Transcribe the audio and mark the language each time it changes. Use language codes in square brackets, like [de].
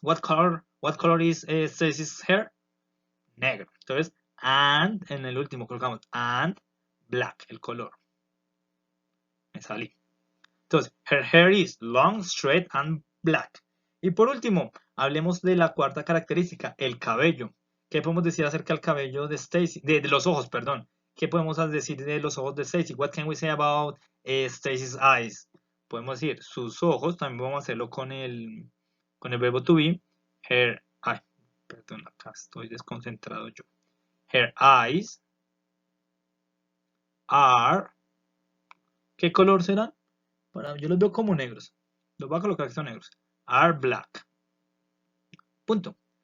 [en] What color is Stacy's hair? Negro. [es] Entonces, and, en el último colocamos and black, el color. Me salí. [en] Entonces, her hair is long, straight and black. [es] Y por último, hablemos de la cuarta característica, el cabello. ¿Qué podemos decir acerca del cabello de Stacy? De los ojos, perdón. ¿Qué podemos decir de los ojos de Stacy? [en] What can we say about Stacy's eyes? [es] Podemos decir sus ojos, también vamos a hacerlo con el verbo to be. Perdón, acá estoy desconcentrado yo. [en] Her eyes are, [es] ¿qué color serán? Yo los veo como negros. Los voy a colocar que son negros. [en] Are black. [es] Punto.